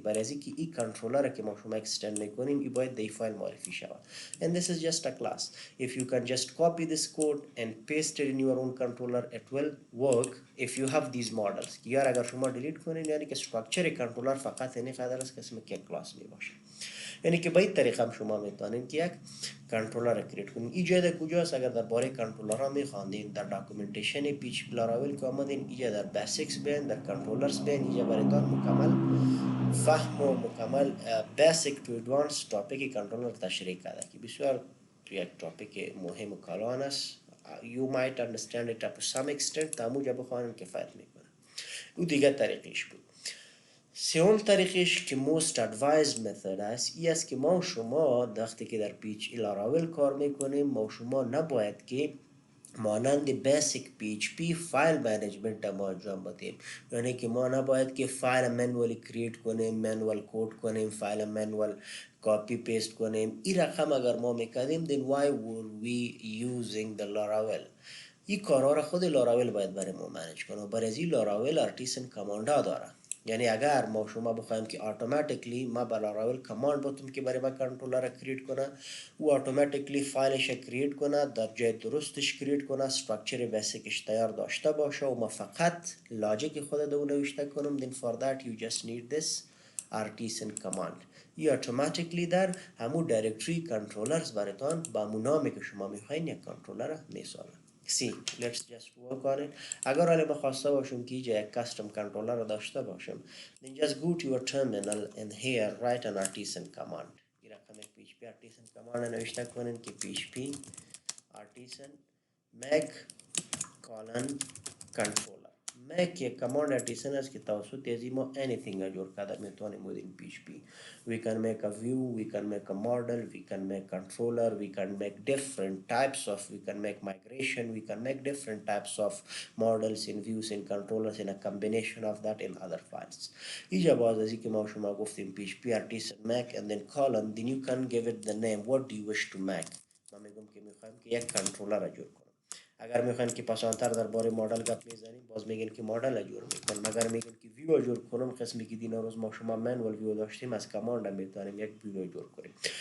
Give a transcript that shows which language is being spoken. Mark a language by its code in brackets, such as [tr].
[fa] برای از اینکه این کنترلر که ما شما اکستند میکنیم این باید دی فایل معرفی شود [en] and this is just a class. if you can just copy this code and paste it in your own controller it will work if you have these models. [fa] یار اگر شما دیلیت کنین یعنی که استراکچر کنترلر فقط اینی قدر است که اسم که کلاس می باشه. یعنی که به این طریقه هم شما میتونین که یک کنترلر کریت کنین. اینجا در کجاست؟ اگر درباره کنترلر ها میخواندین در داکومنتیشن پیچ لاراول که آمدین اینجا در بیسیکس بین، در کنترلرز بین، اینجا برایتان مکمل فهم و مکمل بیسیک تو ادوانس تاپیک کنترلر تشریح کرده که بسیار یک تاپیک مهم و کلان است. [en] you might understand it up to some extent [fa] تا موجه بخوانیم کفایت میکنه. او دیگه طریقش بود. سوم طریقش که [en] most advised method [fa] است این است که ما شما وقتی که در پیچ لاراول کار میکنیم ما شما نباید که مانند بیسیک PHP فایل منیجمنت ما انجام بدیم. یعنی که ما نباید که فایل منوال کریت کنیم، منوال کود کنیم، فایل منوال کاپی پیست کنیم. این رقم اگر ما میکردیم [en] then why were we using the Laravel؟ [fa] این کارها را خود لاراول باید برای ما منیج کنه. برای این لاراول ارتیسن کماند ها داره. یعنی اگر ما شما بخوایم که اتوماتیکلی ما با لاراول کماند بتیم که برای ما کنترلر را کریت کنه او اتوماتیکلی فایلش کریت کنه، در جای درستش کریت کنه، استراکچر بیسیکش تیار داشته باشه و ما فقط لاجیک خود دو نوشته کنم. [en] then for that you just need this artisan command. [fa] ای اتوماتیکلی در همون دایرکتری کنترلرز براتان با همون نامی که شما میخواین یک کنترلر میسازه. [en] See, let's just work on it. [fa] اگر حالا بخواسته باشم که اینجا یک custom controller رو داشته باشم [en] then just go to your terminal and here write an artisan command. [fa] این رقم PHP artisan command نوشته کنین که PHP artisan make colon controller. make یک کماند artisan است که توسط از ما anything را جور کرده میتونیم within PHP. [en] we can make a view, we can make a model, we can make controller, we can make different types of, we can make migration, we can make different types of models in views in controllers in a combination of that in other files. [fa] اینجا باز از اینکه ما شما گفتیم [en] PHP artisan make and then colon then you can give it the name what do you wish to make. [fa] ما میگم که میخوایم که یک کنترلر را جور کنیم. اگر میخواین که پسانتر درباره مدل گپ میزنیم باز میگن که مدل جور میکنم. اگر میگن که ویو جور کنم قسمی که دینا روز ما شما منوال ویو داشتیم از کماند میتونیم یک ویو جور کنیم.